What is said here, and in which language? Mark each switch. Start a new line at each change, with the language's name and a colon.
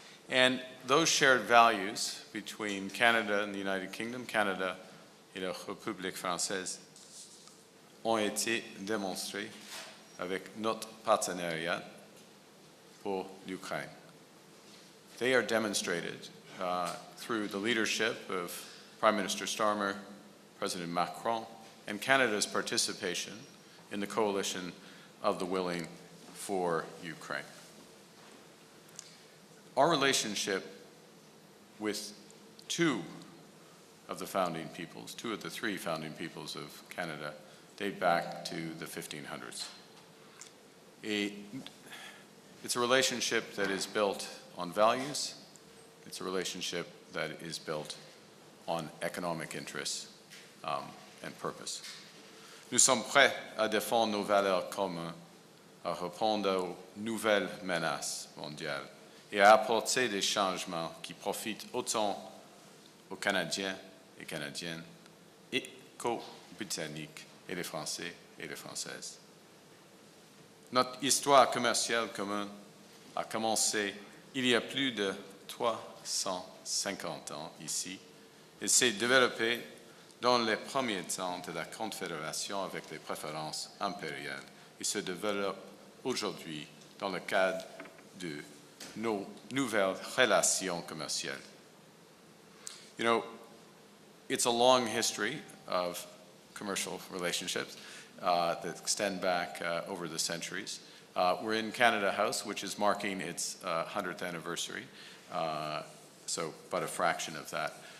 English: And those shared values between Canada and the United Kingdom,
French: Canada et la République française, ont été démontrés avec notre partenariat pour l'Ukraine.
English: They are demonstrated through the leadership of Prime Minister Starmer, President Macron, and Canada's participation in the coalition of the willing for Ukraine. Our relationship with two of the founding peoples, two of the three founding peoples of Canada, date back to the 1500s. It's a relationship that is built on values. It's a relationship that is built on economic interests and purpose.
French: Nous sommes prêts à défendre nos valeurs communes, à répondre aux nouvelles menaces mondiales et à apporter des changements qui profitent autant aux Canadiens et Canadiennes et qu'aux Britanniques et les Français et les Françaises. Notre histoire commerciale commune a commencé il y a plus de 350 ans ici et s'est développée dans les premiers temps de la Confédération avec les préférences impériales et se développe aujourd'hui dans le cadre de nos nouvelles relations commerciales.
English: You know, it's a long history of commercial relationships that extend back over the centuries. We're in Canada House, which is marking its 100th anniversary, so but a fraction of that.